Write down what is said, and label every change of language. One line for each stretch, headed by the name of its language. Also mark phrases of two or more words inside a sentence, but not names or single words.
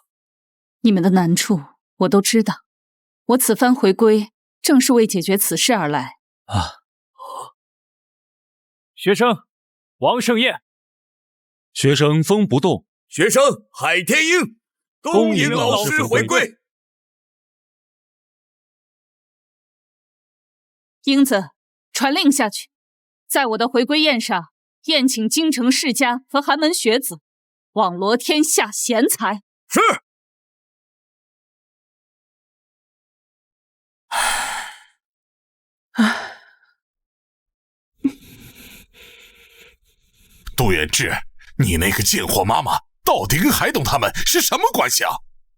Chinese: 你們的難處我都知道，我此番回歸正是為解決此事而來。學生王盛宴，學生風不動，學生海天鷹，恭迎老師回歸。英子， 传令下去，在我的回归宴上宴请京城世家和寒门学子，网罗天下贤才。是。杜远志，你那个贱货妈妈到底跟海董他们是什么關係啊？